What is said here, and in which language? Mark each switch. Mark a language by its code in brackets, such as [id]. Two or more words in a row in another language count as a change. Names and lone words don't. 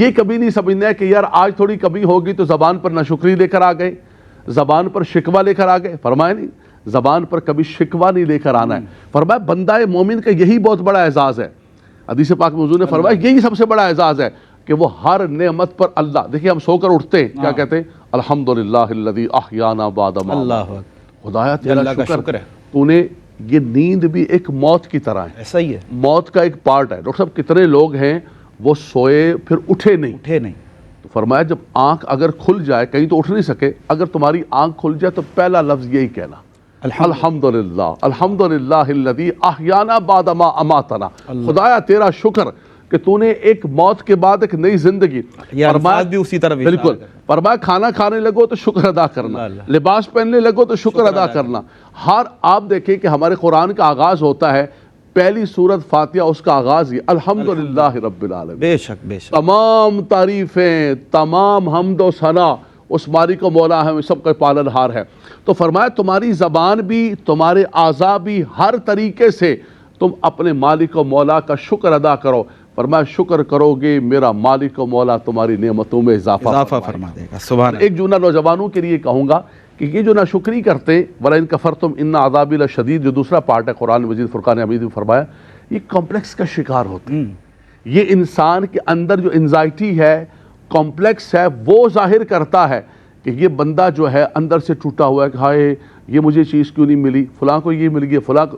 [ur] یہ کبھی نہیں سمجھنا ہے کہ یار آج تھوڑی کمی ہوگی تو زبان پر ناشکری لے کر آ گئے، زبان پر شکوہ لے کر آ گئے، فرمایا نہیں، زبان پر کبھی شکوہ نہیں لے کر آنا ہے۔ فرمایا بندہ مومن کا یہی بہت بڑا اعزاز ہے، حدیث پاک میں حضور نے فرمایا یہی سب سے بڑا اعزاز ہے کہ وہ ہر نعمت پر اللہ، دیکھیں ہم سو کر اٹھتے ہیں کیا کہتے ہیں؟ [ar] الحمدللہ الذی احیانا بعد ما اماتنا، [ur] خدایا تیرا شکر ہے، تو نے یہ نیند بھی ایک موت کی طرح ہے، ایسا ہی ہے، موت کا ایک پارٹ ہے۔ ڈاکٹر صاحب کتنے لوگ ہیں وہ سوئے پھر اٹھے نہیں، تو فرمایا جب آنکھ اگر کھل جائے، کہیں تو اٹھ نہیں سکے، اگر تمہاری آنکھ کھل جائے تو پہلا لفظ یہی کہنا [ar] الحمدللہ الحمدللہ الذی احیانا بعد ما اماتنا، [ur] خدایا تیرا شکر کہ تو نے ایک موت کے بعد ایک نئی زندگی، فرمایا بھی اسی طرح، بالکل فرمایا کھانا کھانے لگو تو شکر ادا کرنا، لباس پہننے لگو تو شکر ادا کرنا۔ ہر آپ دیکھیں کہ ہمارے قرآن کا آغاز ہوتا ہے، پہلی سورت فاتحہ اس کا آغاز یہ [ar] الحمدللہ رب العالمین، [ur] بے شک بے شک، تمام تعریفیں، تمام حمد و ثنا اس مالک و مولا ہے، سب کا پالن ہار ہے۔ تو فرمایا تمہاری زبان بھی، تمہارے اعضاء بھی، ہر طریقے سے تم اپنے مالک و مولا کا شکر ادا کرو۔ فرمایا شکر کرو گے میرا مالک و مولا تمہاری نعمتوں میں اضافہ فرما دے گا۔ [ar] سبحان اللہ۔ [ur] ایک جو نوجوانوں کے لیے کہوں گا کہ یہ جو ناشکری کرتے [ar] وَلَئِن كَفَرْتُمْ إِنَّ عَذَابِي لَشَدِيدٌ، [ur] جو دوسرا پارٹ ہے قرآن مجید فرقان حمید میں فرمایا، یہ کمپلیکس کا شکار ہوتے ہیں۔ یہ انسان کے اندر جو انزائٹی ہے، کمپلیکس ہے، وہ ظاہر کرتا ہے کہ یہ بندہ جو ہے اندر سے ٹوٹا ہوا ہے کہ ہائے یہ مجھے چیز کیوں نہیں ملی، فلاں کو یہ مل گیا، فلاں کو۔